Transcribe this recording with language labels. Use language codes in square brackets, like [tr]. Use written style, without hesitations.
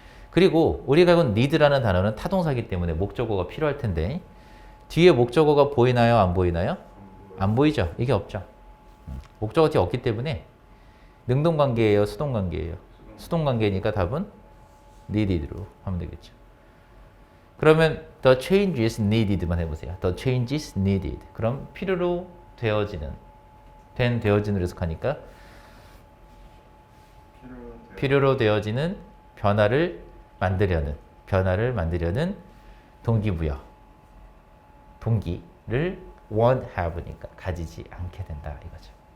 [ko] 그리고 우리가 알고 있는 need라는 단어는 타동사이기 때문에 목적어가 필요할 텐데 뒤에 목적어가 보이나요? 안 보이나요? 안 보이죠. 이게 없죠. 목적어 뒤에 없기 때문에 능동관계예요? 수동관계예요? 수동관계니까 답은 needed로 하면 되겠죠. 그러면 [en] the change is needed [ko] 만 해보세요. [en] the change is needed. [ko] 그럼 필요로 되어지는 되어진으로 해석하니까 필요로 되어지는 변화를 만들려는 동기부여. 동기를 [en] won't have [ko] 니까 가지지 않게 된다 이거죠.